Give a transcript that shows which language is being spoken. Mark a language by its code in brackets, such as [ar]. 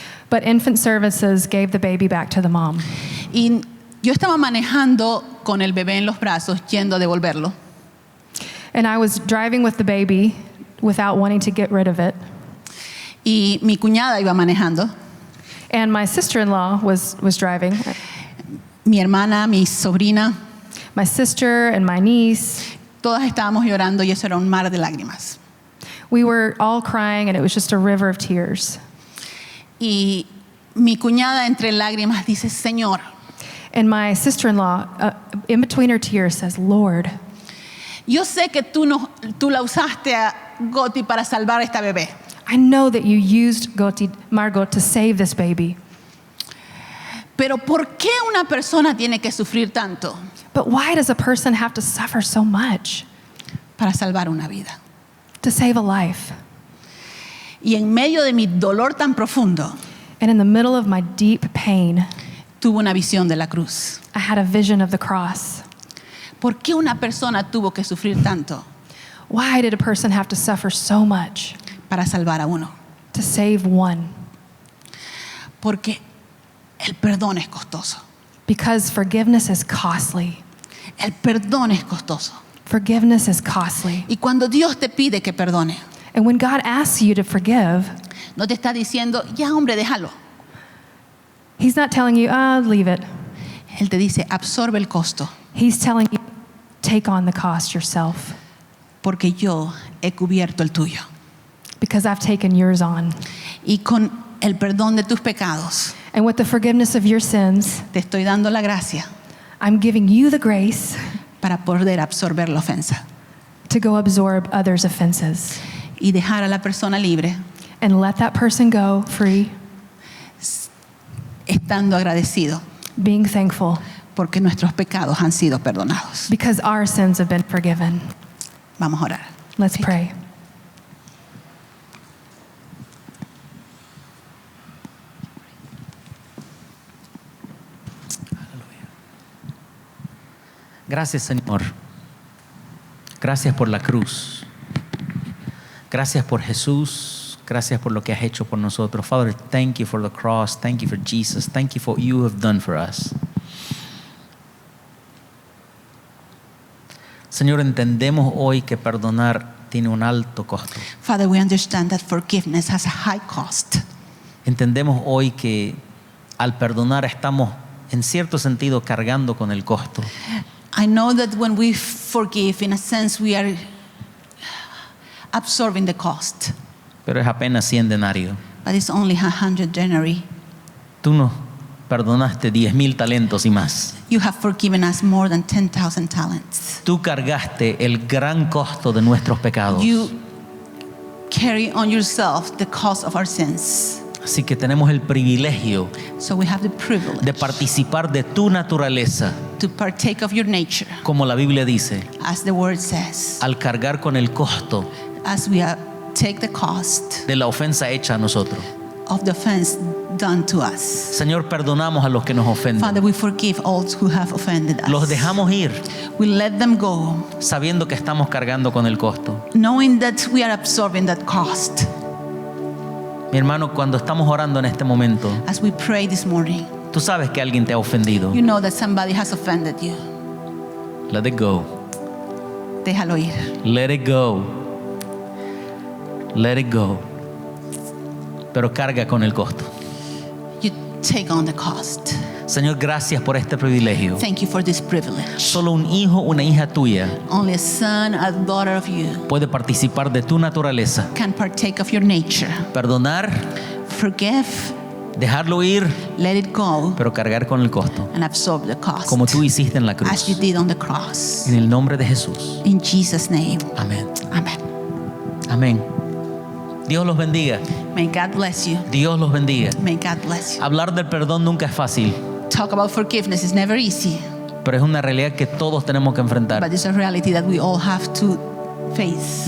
[en] But Infant Services gave the baby back to the mom. [es] Y yo estaba manejando con el bebé en los brazos, yendo a devolverlo. [en] And I was driving with the baby without wanting to get rid of it. [es] Y mi cuñada iba manejando. [en] And my sister-in-law was driving. [es] Mi hermana, mi sobrina, [en] My sister and my niece, [es] todas estábamos llorando y eso era un mar de lágrimas. [en] we were all crying and it was just a river of tears. [es] Y mi cuñada entre lágrimas dice, Señor, [en] And my sister-in-law, in between her tears, says, Lord, [es] yo sé que tú la usaste a Goti para salvar a esta bebé. [en] I know that you used Margot to save this baby. [es] Pero ¿por qué una persona tiene que sufrir tanto [en] But why does a person have to suffer so much [es] para salvar una vida? [en] to save a life? [es] Y en medio de mi dolor tan profundo, [en] And in the middle of my deep pain, [es] tuve una visión de la cruz. [en] I had a vision of the cross. [es] ¿Por qué una persona tuvo que sufrir tanto [en] Why did a person have to suffer so much [es] para salvar a uno? [en] to save one? [es] Porque el perdón es costoso. [en] Because forgiveness is costly. [es] El perdón es costoso. [en] Forgiveness is costly. [es] Y cuando Dios te pide que perdone, [en] And when God asks you to forgive, [es] no te está diciendo, ya hombre, déjalo. [en] He's not telling you, leave it. [es] Él te dice, absorbe el costo, [en] He's telling you, take on the cost yourself. [es] porque yo he cubierto el tuyo. [en] Because I've taken yours on. [es] Y con el perdón de tus pecados, [en] And with the forgiveness of your sins, [es] te estoy dando la gracia [en] I'm giving you the grace [es] para poder absorber la ofensa [en] to go absorb others' offenses [es] y dejar a la persona libre, [en] and let that person go free, [es] estando agradecido [en] being thankful [es] porque nuestros pecados han sido perdonados. [en] because our sins have been forgiven. [es] Vamos a orar. [en] Let's pray. [es] Gracias, Señor. Gracias por la cruz. Gracias por Jesús. Gracias por lo que has hecho por nosotros. [en] Father, thank you for the cross. Thank you for Jesus. Thank you for what you have done for us. [es] Señor, entendemos hoy que perdonar tiene un alto costo. [en] Father, we understand that forgiveness has a high cost. [es] Entendemos hoy que al perdonar estamos en cierto sentido cargando con el costo. [en] I know that when we forgive, in a sense, we are absorbing the cost, [es] Pero es apenas 100 denarios. [en] but it's only 100 denarii. [es] Tú nos perdonaste 10,000 talentos y más. [en] You have forgiven us more than 10,000 talents. [es] Tú cargaste el gran costo de nuestros pecados. [en] You carry on yourself the cost of our sins. [es] Así que tenemos el privilegio [en] So we have the privilege [es] de participar de tu naturaleza, [en] to partake of your nature, [es] como la Biblia dice, [en] as the word says, [es] al cargar con el costo [en] as we take the cost [es] de la ofensa hecha a nosotros. [en] of the offense done to us. [es] Señor, perdonamos a los que nos ofenden. [en] Father, we forgive all who have offended us. [es] Los dejamos ir [en] We let them go, [es] sabiendo que estamos cargando con el costo. [en] knowing that we are absorbing that cost. [es] Mi hermano, cuando estamos orando en este momento, [en] As we pray this morning, [es] tú sabes que alguien te ha ofendido. [en] you know that somebody has offended you. Let it go. [es] Déjalo ir. [en] Let it go. Let it go. [es] Pero carga con el costo. [en] You take on the cost. [es] Señor, gracias por este privilegio. [en] Thank you for this privilege. [es] Solo un hijo, una hija tuya [en] Only a son, a daughter of you [es] puede participar de tu naturaleza. [en] can partake of your nature. [es] Perdonar, [en] Forgive, [es] dejarlo ir, [en] let it go, [es] pero cargar con el costo, [en] and absorb the cost. [es] como tú hiciste en la [en] As you [es] cruz. [en] did on the cross. [es] En el nombre de Jesús. [en] In Jesus' name. [es] Amén. [en] Amen. [es] Amén. Dios los bendiga. [en] May God bless you. [es] Dios los bendiga. [en] May God bless you. [es] Hablar del perdón nunca es fácil, [en] Talk about forgiveness is never easy, [es] pero es una realidad que todos tenemos que enfrentar. [en] But it's a reality that we all have to face.